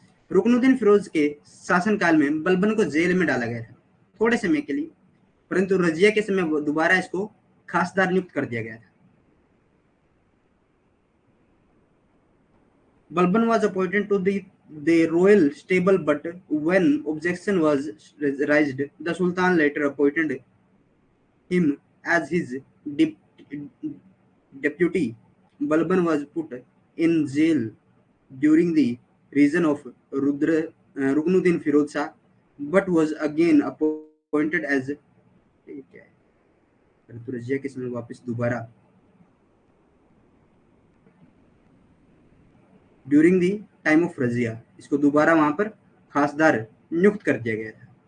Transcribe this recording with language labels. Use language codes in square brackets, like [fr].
[hi] रुकनुद्दीन फिरोज के शासनकाल में बलबन को जेल में डाला गया था थोड़े समय के लिए, परंतु रजिया के समय दोबारा इसको खासदार नियुक्त कर दिया गया था। [en] Balban was appointed to the royal stable, but when objection was raised, the Sultan later appointed him as his de- deputy. Balban was put in jail during the reign of Ruknuddin Firod Shah, but was again appointed as [hi] Razia के समय वापस दोबारा [en] during the time of Razia [hi] इसको दोबारा वहां पर खासदार नियुक्त कर दिया गया था।